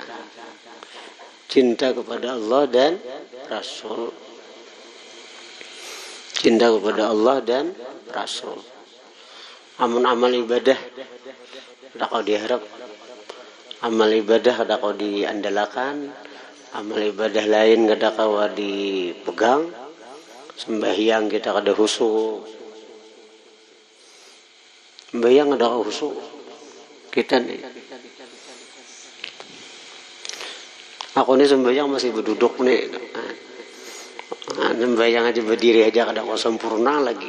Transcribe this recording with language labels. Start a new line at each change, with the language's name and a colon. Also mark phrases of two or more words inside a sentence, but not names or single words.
Indonesian: Cinta kepada Allah dan Rasul. Cinta kepada Allah dan Rasul.
Banjar: Amal ibadah ada kau diharap, amal ibadah ada kau diandalkan, amal ibadah lain ada kau dipegang, sembahyang kita kada khusyuk, sembahyang ada kau khusyuk kita nih. Aku nih sembahyang masih berduduk nih. Sembahyang aja berdiri aja kada kau sempurna lagi.